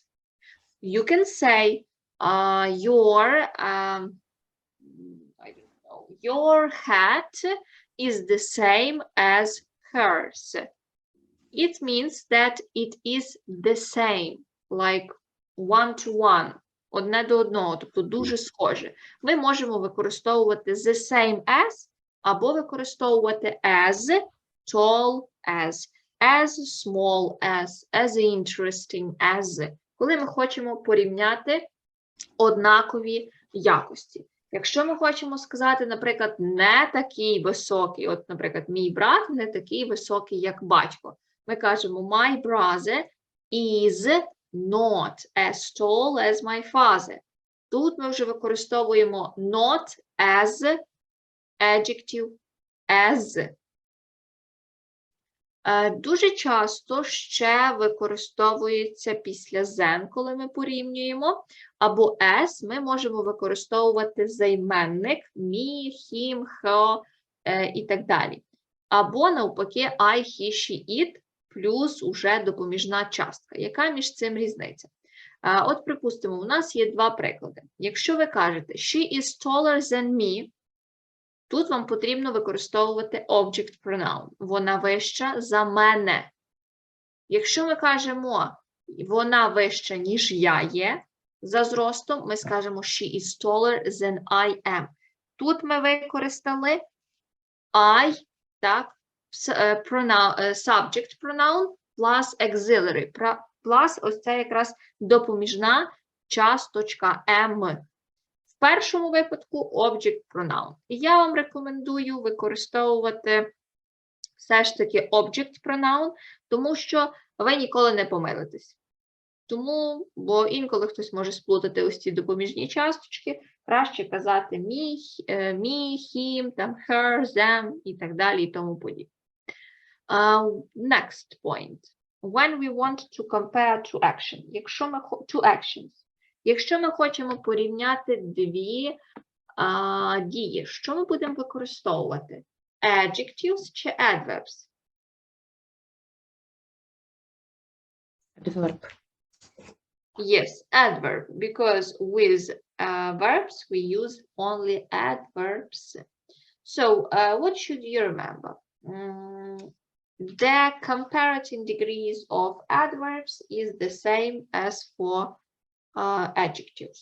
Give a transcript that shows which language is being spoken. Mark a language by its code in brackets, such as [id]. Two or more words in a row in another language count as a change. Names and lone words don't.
[en] You can say your hat is the same as hers. It means that it is the same, like one to one, [uk] одне до одного, тобто дуже схоже. Ми можемо використовувати [en] the same as [uk] або використовувати [en] as, tall as small as interesting as, [uk] коли ми хочемо порівняти однакові якості. Якщо ми хочемо сказати, наприклад, не такий високий, от, наприклад, мій брат не такий високий, як батько, ми кажемо [en] my brother is not as tall as my father. [uk] Тут ми вже використовуємо [en] not as, adjective as. [uk] Дуже часто ще використовується після then, коли ми порівнюємо, або as ми можемо використовувати займенник [en] me, him, her [uk] і так далі. Або навпаки [en] I, he, she, it [uk] плюс уже допоміжна частка. Яка між цим різниця? От, припустимо, у нас є два приклади. Якщо ви кажете [en] she is taller than me, [uk] тут вам потрібно використовувати [en] object pronoun. [uk] Вона вища за мене. Якщо ми кажемо, вона вища, ніж я є, за зростом, ми скажемо [en] she is taller than I am. [uk] Тут ми використали I, так, [en] subject pronoun plus auxiliary, plus [uk] ось це якраз допоміжна часточка [en] am. [uk] В першому випадку [en] object pronoun. [uk] І я вам рекомендую використовувати все ж таки [en] object pronoun, [uk] тому що ви ніколи не помилитесь. Тому, бо інколи хтось може сплутати ось ці допоміжні часточки, краще казати [en] me, him, [uk] там, [en] her, them [uk] і так далі і тому подібне. [en] Next point. When we want to compare two actions. Two actions. [uk] Якщо ми хочемо порівняти дві дії, що ми будемо використовувати? [en] Adjectives чи adverbs? Adverb. Yes, adverb, because with verbs we use only adverbs. So, what should you remember? The comparative degrees of adverbs is the same as for adjectives.